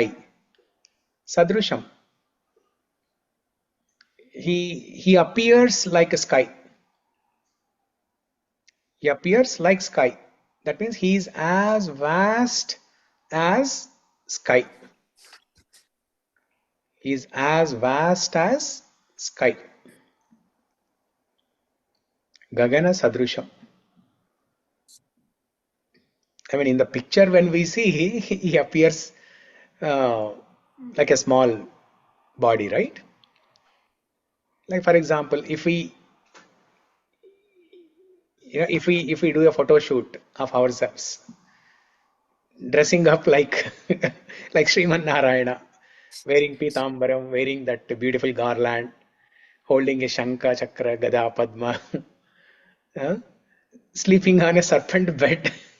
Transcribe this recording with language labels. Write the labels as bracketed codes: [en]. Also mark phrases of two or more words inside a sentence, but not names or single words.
[en] Sadrusham. He appears like a sky. He appears like sky. That means he is as vast as sky. He is as vast as sky. [sa] Gagana Sadrusham. [en] I mean, in the picture when we see, he appears like a small body, right? Like for example, if if we do a photo shoot of ourselves, dressing up like like Sriman Narayana, wearing Pitambaram, wearing that beautiful garland, holding a Shankha, Chakra, Gada, Padma, sleeping on a serpent bed.